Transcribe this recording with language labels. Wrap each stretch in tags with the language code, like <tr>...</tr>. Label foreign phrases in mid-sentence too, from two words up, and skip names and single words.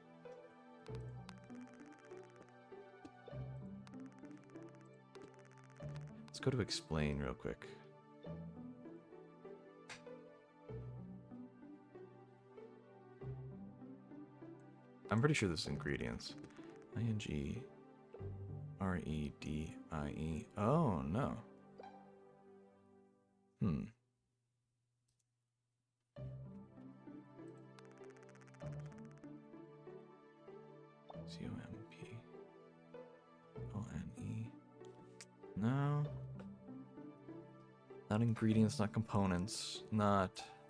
<en>Let's go to explain real quick. I'm pretty sure this is ingredients. I-N-G-R-E-D-I-E. Oh, no. C-O-M-P-O-N-E. No. Not ingredients, not components, not...</en>